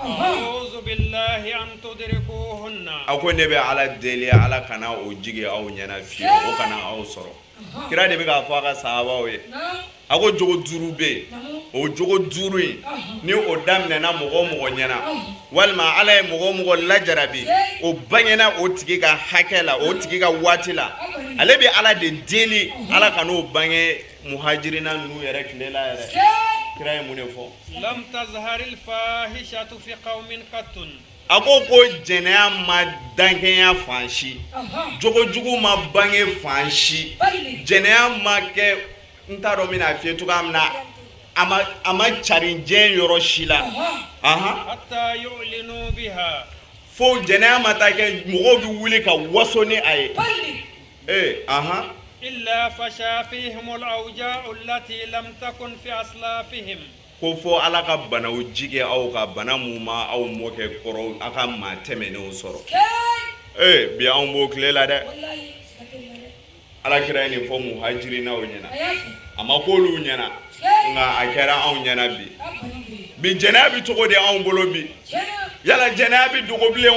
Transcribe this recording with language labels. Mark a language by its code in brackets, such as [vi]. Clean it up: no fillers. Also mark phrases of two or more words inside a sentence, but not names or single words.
[bm] a ko ne bɛ Ala deli Ala kana o jigi aw ɲɛna fiyewu o kana aw sɔrɔ kira de bɛ k'a fɔ a ka sahabaw ye a ko jogo 5 bɛ yen o jogo 5 in ni o daminɛna mɔgɔ mɔgɔ ɲɛna walima Ala ye mɔgɔ lajarabi o bangena o tigi ka hakɛ la o tigi ka waati la ale bɛ Ala de deli Ala kan'o bange muhajirina ninnu yɛrɛ tile la yɛrɛ kira ye mun de fɔ [ar] لم تظهر الفاحشة في قوم قط [bm] a ko jɛnɛya ma dankɛnya fan si jogojugu ma bange fan si jɛnɛya ma kɛ n t'a dɔn bɛna f'i ye cogoya min na a ma cari diɲɛ yɔrɔ si la [ar] حتى يعلنوا بها [bm] fo jɛnɛya ma taa kɛ mɔgɔw bɛ wuli ka waso ni a ye [ar] إلا فشا فيهم الأوجاع التي لم تكن في أسلافهم [bm] ko fo Ala ka banaw jige aw ka bana mun ma aw mɔkɛ kɔrɔ a ka maa tɛmɛnenw sɔrɔ bi anw b'o tile la dɛ Ala kira ye nin fɔ muhajirinaw ɲɛna a ma k'olu ɲɛna nka a kɛra anw ɲɛna bi jɛnɛya bɛ cogo di anw bolo bi yala jɛnɛya bɛ dogo bilen